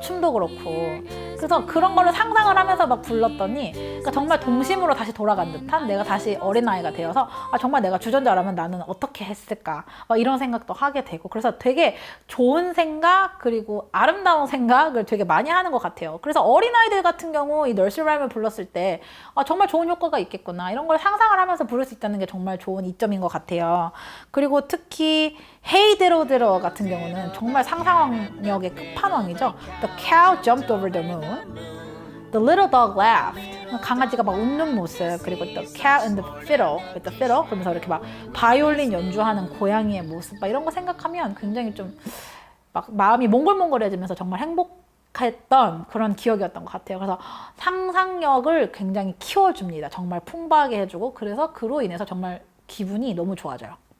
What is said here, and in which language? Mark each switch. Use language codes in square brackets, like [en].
[ko] 춤도 그렇고. 그래서 그런 거를 상상을 하면서 막 불렀더니, 그러니까 정말 동심으로 다시 돌아간 듯한, 내가 다시 어린아이가 되어서 정말 내가 주전자라면 나는 어떻게 했을까, 막 이런 생각도 하게 되고, 그래서 되게 좋은 생각 그리고 아름다운 생각을 되게 많이 하는 것 같아요. 그래서 어린아이들 같은 경우 이 nursery rhyme을 불렀을 때 정말 좋은 효과가 있겠구나, 이런 걸 상상을 하면서 부를 수 있다는 게 정말 좋은 이점인 것 같아요. 그리고 특히 Hey Diddle Diddle 같은 경우는 정말 상상력의 끝판왕이죠. [en] The cow jumped over the moon. The little dog laughed. [ko] 강아지가 막 웃는 모습. 그리고 [en] the cat and the fiddle, [ko] with the fiddle. 그러면서 이렇게 막 바이올린 연주하는 고양이의 모습. 막 이런 거 생각하면 굉장히 좀 막 마음이 몽글몽글해지면서 정말 행복했던 그런 기억이었던 것 같아요. 그래서 상상력을 굉장히 키워줍니다. 정말 풍부하게 해주고, 그래서 그로 인해서 정말 기분이 너무 좋아져요.